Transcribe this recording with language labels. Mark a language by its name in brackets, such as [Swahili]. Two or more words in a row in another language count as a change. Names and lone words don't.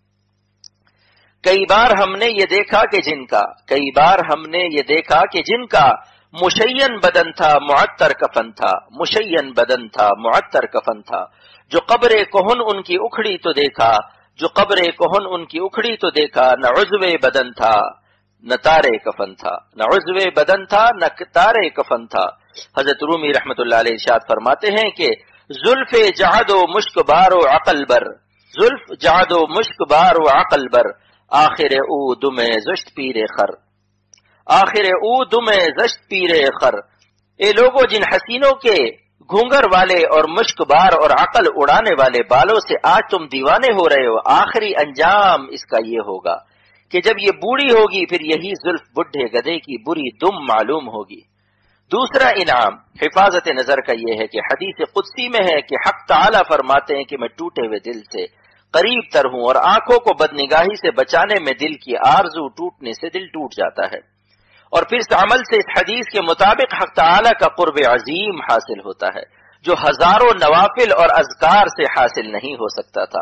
[Urdu] کئی بار ہم نے یہ دیکھا کہ کئی بار ہم نے یہ دیکھا کہ جن کا مشین بدن تھا معطر کفن تھا، مشین بدن تھا معطر کفن تھا، جو قبر کہن ان کی اکھڑی تو دیکھا، جو قبر کہن ان کی اکھڑی تو دیکھا، نہ عضو بدن تھا نہ تارے کفن تھا، نہ عضو بدن تھا نہ تارے کفن تھا۔ حضرت رومی رحمت اللہ علیہ ارشاد فرماتے ہیں کہ [Persian] زلف جعد و مشک بار و عقل بر، زلف جعد و مشک بار و عقل بر، آخر او دم زشت پیر خر، آخر او دم زشت پیر خر۔ [Urdu] اے لوگوں جن حسینوں کے گھونگر والے اور مشک بار اور عقل اڑانے والے بالوں سے آج تم دیوانے ہو رہے ہو، آخری انجام اس کا یہ ہوگا کہ جب یہ بوڑھی ہوگی پھر یہی زلف بڈھے گدھے کی بری دم معلوم ہوگی۔ دوسرا انعام حفاظت نظر کا یہ ہے کہ حدیث قدسی میں ہے کہ حق تعالی فرماتے ہیں کہ میں ٹوٹے ہوئے دل سے قریب تر ہوں، اور آنکھوں کو بدنگاہی سے بچانے میں دل کی آرزو ٹوٹنے سے دل ٹوٹ جاتا ہے، اور پھر اس عمل سے اس حدیث کے مطابق حق تعالی کا قرب عظیم حاصل ہوتا ہے جو ہزاروں نوافل اور اذکار سے حاصل نہیں ہو سکتا تھا۔